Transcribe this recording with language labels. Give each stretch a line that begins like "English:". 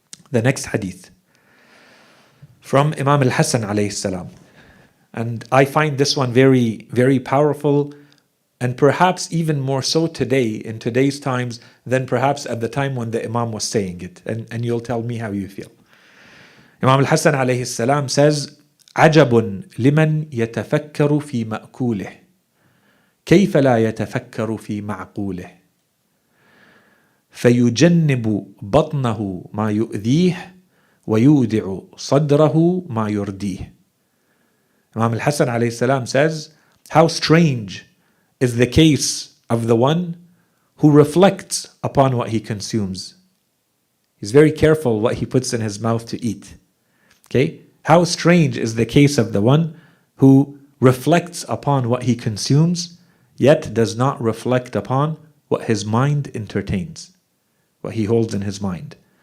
English: The next hadith from Imam al-Hasan alayhi salam. And I find this one very, very powerful, and perhaps even more so today, in today's times, than perhaps at the time when the Imam was saying it. And you'll tell me how you feel. Imam al-Hasan alayhi salam says,
Arabic: عجب لمن يتفكر في مأكوله كيف لا يتفكر في معقوله فيجنب بطنه ما يؤذيه ويودع صدره ما يرديه.
English: Imam al-Hasan alayhi salam says, how strange is the case of the one who reflects upon what he consumes. He's very careful what he puts in his mouth to eat. Okay? How strange is the case of the one who reflects upon what he consumes, yet does not reflect upon what his mind entertains, what he holds in his mind.